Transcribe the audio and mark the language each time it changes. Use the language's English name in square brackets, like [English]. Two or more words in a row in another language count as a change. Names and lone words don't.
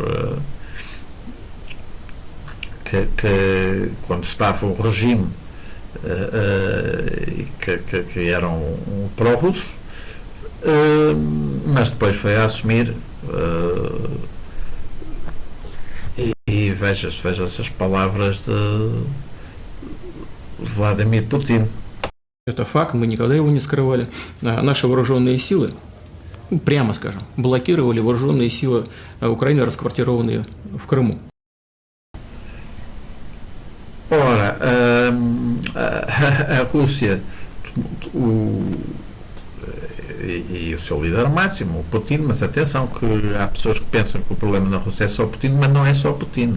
[Portuguese] que quando estava o regime, que eram pró-russos, mas depois foi a assumir, e veja essas palavras de Владимир Путин. [Russian] Это факт, мы никогда его не скрывали. Наши вооруженные силы, прямо скажем, блокировали вооруженные силы Украины, расквартированные в Крыму. [Portuguese] Ora, a Rússia e o seu líder máximo, o Putin, mas atenção que há pessoas que pensam que o problema na Rússia é só Putin, mas não é só Putin.